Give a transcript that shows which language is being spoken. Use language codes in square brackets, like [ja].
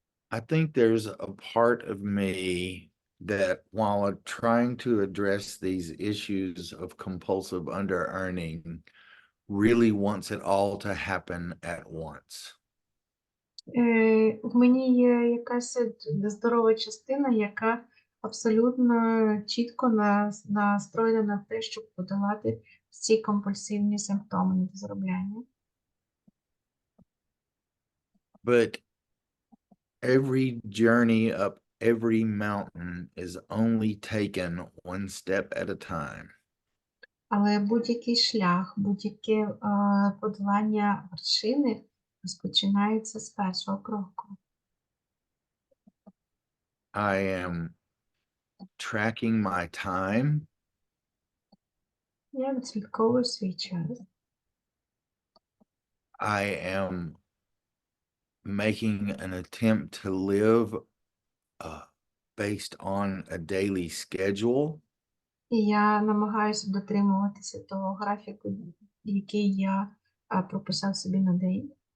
[en] I think there's a part of me that while trying to address these issues of compulsive under-earning, really wants it all to happen at once. [uk] В мені є якась здорова частина, яка абсолютно чітко настроєна на те, щоб подолати ці компульсивні симптоми недозаробляння. [en] But every journey up every mountain is only taken one step at a time. [uk] Але будь-який шлях, будь-яке подолання вершини розпочинається з першого кроку. [en] I am tracking my time. [uk] Я відслідковую свій час. [en] I am making an attempt to live based on a daily schedule. [uk] І я намагаюся дотримуватися того графіку, який я прописав собі на день.